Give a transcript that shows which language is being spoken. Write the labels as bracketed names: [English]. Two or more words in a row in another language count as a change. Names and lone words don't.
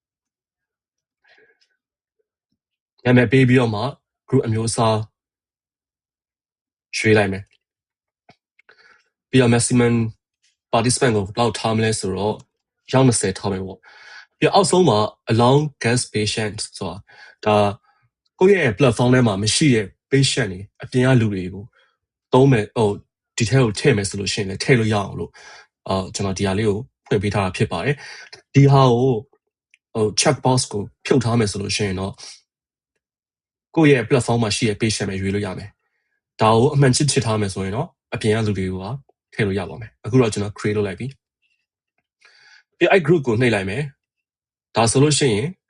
[Burmese] နာမည်ပေးပြီးတော့မှ group အမျိုးအစားရွေးလိုက်မယ်ပြီးတော့ [English] maximum participant [Burmese] ကိုဘယ်လောက်ထားမလဲဆိုတော့ရောက်20ထားမယ်ပေါ့ပြီးတော့အောက်ဆုံးမှာ [English] allow guest patient [Burmese] ဆိုတာဒါကိုယ့်ရဲ့ platform ထဲမှာမရှိတဲ့ patient တွေအပြင်ကလူတွေကိုသုံးမယ်ဒီထဲကိုထ ည့်မယ်ဆိုလို့ရှိရင်လည်းထည့်လို့ရအောင်လို့ကျွန်တော်ဒီဟာလေးကိုဖွင့်ပေးထားတာဖြစ်ပါတယ်ဒီဟာကို [English] check box [Burmese] ကိုဖြုတ်ထားမယ်ဆိုလို့ရှိရင်တော့ကိုယ့်ရဲ့ platform မှာရှိတဲ့ patient ပဲရွေးလို့ရမယ်ဒါကိုအမှန်ချစ်ထားမယ်ဆိုရင်တော့အပြင်ကလူတွေကထည့်လို့ရပါမယ်အခုတော့ကျွန်တော် create လုပ်လိုက်ပြီပြီးအဲ့ group ကိုနှိပ်လိုက်မယ်ဒါဆိုလို့ရှိရင်